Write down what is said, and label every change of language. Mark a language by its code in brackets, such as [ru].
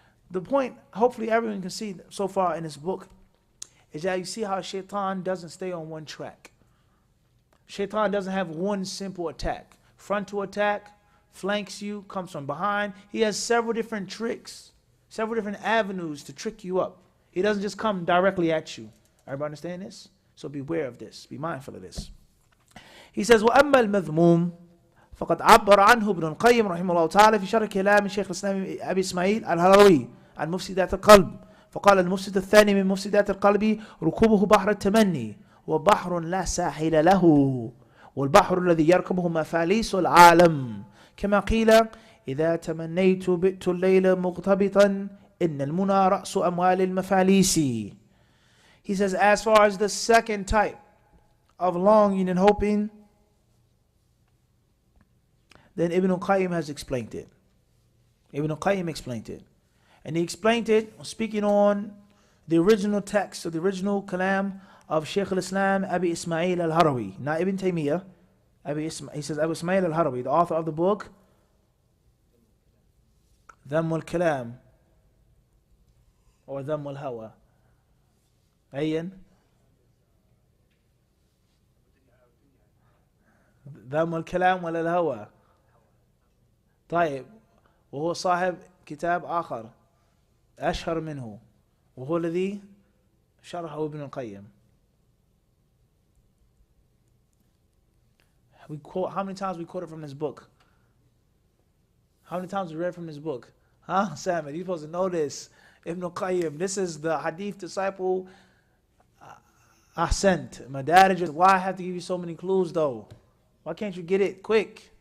[en] The point, hopefully everyone can see so far in this book, is that you see how shaitan doesn't stay on one track. Shaitan doesn't have one simple attack. Frontal attack, flanks you, comes from behind. He has several different tricks, several different avenues to trick you up. He doesn't just come directly at you. Everybody understand this? So beware of this. Be mindful of this. He says, [ar] وَأَمَّا الْمَذْمُومِ فقد عبر عنه ابن القيم رحمه الله تعالى في شرح كلام الشيخ الإسلام أبي إسماعيل الهروي عن مفسدات القلب. فقال المفسد الثاني من مفسدات القلب ركوبه بحر التمني، وبحر لا ساحل له، والبحر الذي يركبه مفاليس العالم، كما قيل إذا تمنيت بئت الليل مغتبطا إن المنى رأس أموال المفاليس. [en] He says, as far as the second type of longing and hoping, then Ibn al-Qayyim has explained it. Ibn al-Qayyim explained it. And he explained it speaking on the original text, or the original kalam of Shaykh al-Islam Abi Ismail al-Harawi, not Ibn Taymiyyah. He says Abu Ismail al-Harawi, the author of the book Dhamm al-Kalam, or Dhamm al-Hawa. Ayan? Dhamm al-Kalam wal-Hawa. [ar] طيب، وهو صاحب كتاب آخر أشهر منه وهو الذي شرحه ابن القيم. [en] We quote, how many times we quoted from this book? How many times we read from this book? Huh, Sam, you're supposed to know this. Ibn al-Qayyim, this is the hadith disciple Ahsant. Madarij. Why I have to give you so many clues though? Why can't you get it quick?